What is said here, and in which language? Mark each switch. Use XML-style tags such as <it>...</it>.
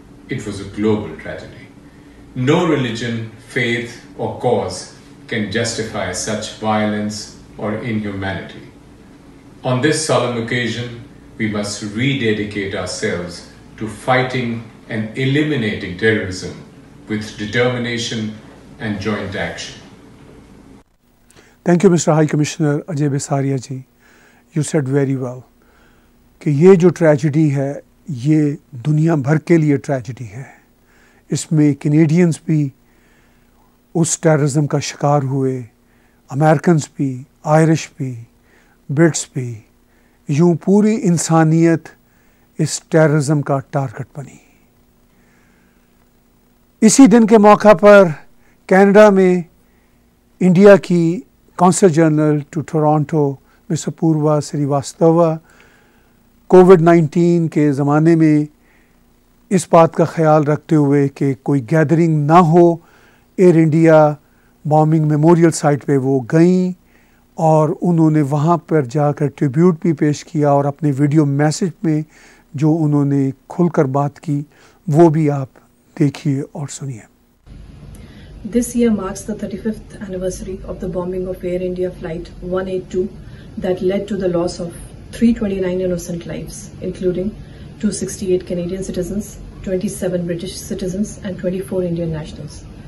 <en>It was a global tragedy. No religion, faith, or cause can justify such violence or inhumanity. On this solemn occasion, we must rededicate ourselves to fighting and eliminating terrorism with determination and joint action. Thank you, Mr. High Commissioner Ajay Bisaria ji. You said very well</en> <hi>कि ये जो tragedy है ये दुनिया भर के लिए tragedy है। इसमें कैनेडियंस भी उस टेररिज्म का शिकार हुए, अमेरिकन्स भी, आयरिश भी, ब्रिट्स भी, यूं पूरी इंसानियत इस टेररिज्म का टारगेट बनी। इसी दिन के मौका पर कनाडा में इंडिया की consul general to Toronto miss Apoorva Srivastava कोविड-19 के ज़माने में इस बात का ख्याल रखते हुए कि कोई गैदरिंग ना हो, air India bombing memorial site पे वो गईं और उन्होंने वहाँ पर जाकर ट्रिब्यूट भी पेश किया और अपने वीडियो मैसेज में जो उन्होंने खुलकर बात की वो भी आप देखिए और सुनिए।</hi> <en>This year marks the 35th anniversary of the bombing of Air India Flight 182 that led to the loss of 329 innocent lives, including 268 Canadian citizens, 27 British citizens and 24 Indian nationals.</en>